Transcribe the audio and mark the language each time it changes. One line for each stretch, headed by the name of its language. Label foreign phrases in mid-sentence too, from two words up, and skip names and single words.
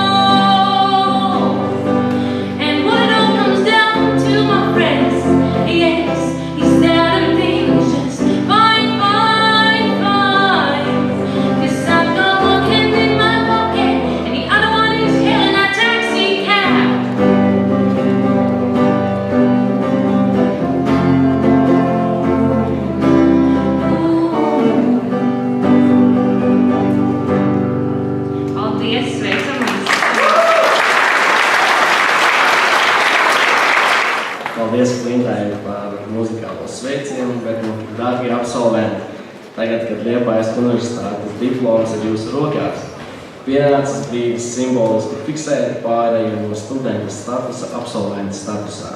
English: And what it all comes down to, my friends, yes, is that everything's just fine, fine, fine. 'Cause I've got one hand in my pocket and the other one is hailing a taxi cab.
Latvian: Paldies, sveicamies! Paldies Lindai par muzikālo sveicienu, bet, dārgie absolventi, tagad, kad Liepājas universitātes diploms ir jūsu rokās, pienācis brīdis simboliski fiksēt pārēju no studenta statusa absolventa statusā.